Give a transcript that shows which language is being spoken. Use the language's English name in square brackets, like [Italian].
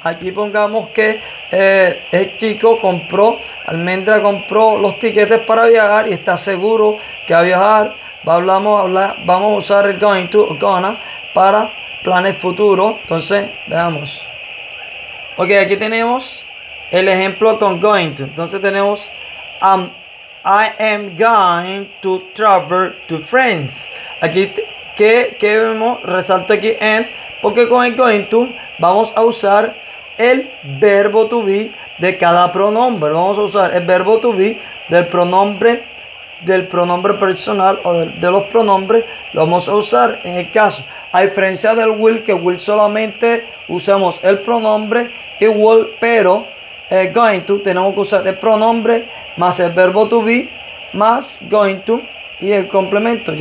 [Spanish] Aquí pongamos que el chico Almendra compró los tiquetes para viajar y está seguro que va a viajar. Vamos a usar el going to o gonna para planes futuros. Entonces, veamos. Ok, aquí tenemos el ejemplo con going to. Entonces tenemos [English] I am going to travel to France. [Spanish] Aquí, ¿qué vemos? Resalto aquí en, porque con el going to vamos a usar el verbo to be de cada pronombre. Vamos a usar el verbo to be del pronombre personal o de los pronombres, lo vamos a usar en el caso, a diferencia del will, que will solamente usamos el pronombre y will, pero going to tenemos que usar el pronombre más el verbo to be más going to y el complemento.